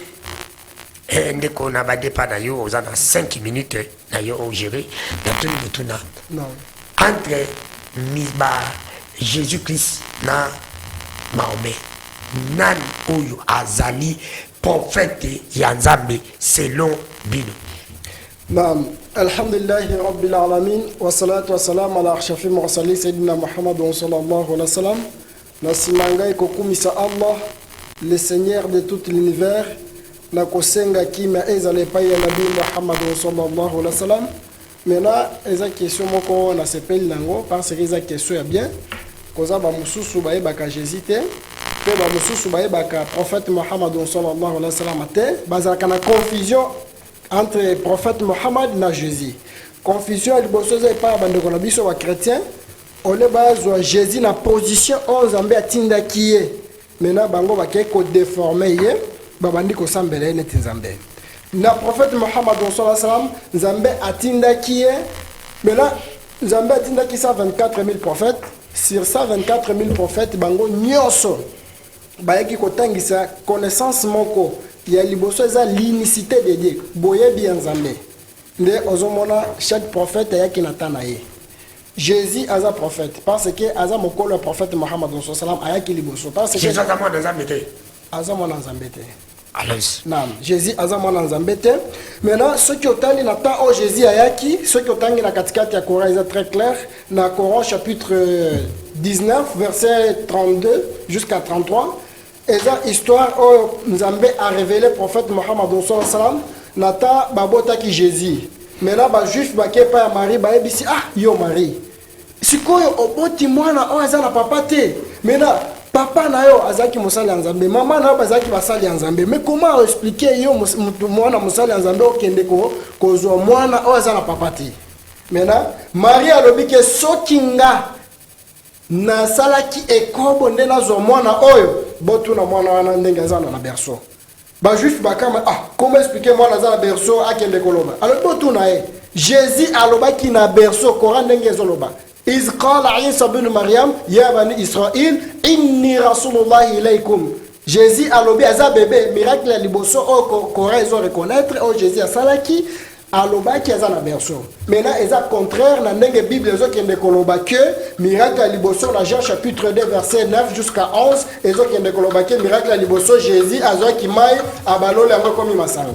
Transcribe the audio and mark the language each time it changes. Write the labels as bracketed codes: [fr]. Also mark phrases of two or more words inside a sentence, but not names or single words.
[ln] ndeko na ba dépa na yo oza na 5 minutes na yo au gérer na tout butuna non entre misba Jésus-Christ na Mahomet nan oyo azali prophète ya Nzambe selon bino. [ar] نعم، الحمد لله رب العالمين والصلاة والسلام على أشرف المرسلين سيدنا محمد صلى الله عليه وسلم. [ln] Nasimanga ikokumisa Allah [fr] le Seigneur de tout l'univers [ln] na kosenga kima ezale pa ya Nabi Muhammad [ar] صلى الله عليه وسلم. [ln] Maintenant, eza question moko na sepeli nango [fr] parce que [ln] eza question ya bien koza ba mususu ba ebaka Jésus te pe ba mususu ba ebaka prophète Muhammad [ar] صلى الله عليه وسلم [ln] te bazaka na confusion entre prophète Muhammad na Jésus. Confusion liboso eza pa bandeko na biso ba chrétien ole bazwa Jésus na position o Nzambe atindaki ye. Maintenant bango bakay ko déformer ye babandi ko sambela neti Nzambe. Na prophète Muhammad [ar] صلى الله عليه وسلم [ln] Nzambe atindaki ye. Maintenant Nzambe atindaki 124 000 prophètes. Sur 124 000 prophètes, bango nyoso bayaki kotangisa connaissance moko ya liboso eza [fr] l'unicité de Dieu. [ln] Boye bien Nzambe. Nde ozomona [fr] chaque prophète [ln] ayaki na tanaye. Jésus aza prophète [fr] parce que [ln] aza mokolo prophète Muhammad [ar] صلى الله عليه وسلم [ln] ayaki liboso [fr] parce que [ln] Jésus aza mwana Nzambe te. Aza mwana Nzambe te. Alors, Naam, Jésus aza mwana Nzambe te. Maintenant, [fr] ce qui [ln] otali na [fr] temps où [ln] Jésus ayaki, [fr] ce qui [ln] otangi na katikati ya Coran [fr] est très clair. [ln] Na Coran [fr] chapitre 19 verset 32 jusqu'à 33, [ln] eza [fr] histoire où [ln] Nzambe [fr] a révélé prophète [ln] Muhammad [ar] صلى الله عليه وسلم [ln] na ta babota ki Jésus. Maintenant ba juif ba ke pa ya Marie ba ebisi ah yo Marie. Sikoyo oboti mwana o eza na papa te. Maintenant papa na yo azaki mosali ya nzambe, mama na yo bazaki basali ya nzambe. [fr] Mais comment expliquer [ln] yo mwana mosali ya nzambe okende kozwa mwana oyo aza na papa te? Maintenant Marie alobi ke soki nga nasalaki ekobo nde nazwa mwana oyo, botuna mwana wana ndenge aza na berceau. Ba juif bakama [fr] comment expliquer [ln] mwana aza na berceau akende koloba? Alors botuna ye Jésus alobaki na berceau Coran ndenge ezoloba. [ar] إذ قال عيسى بن مريم يا بني إسرائيل إني رسول الله إليكم. [ln] Jésus alobi aza bébé miracle ya liboso o Coran ezo reconnaître o Jésus asalaki alobaki aza na berceau. Maintenant eza contraire na ndenge Bible ezo kende koloba que miracle ya liboso na Jean [fr] chapitre 2 verset 9 jusqu'à 11 [ln] ezo kende koloba que miracle ya liboso Jésus azwaki mai abalole yango komi masanga.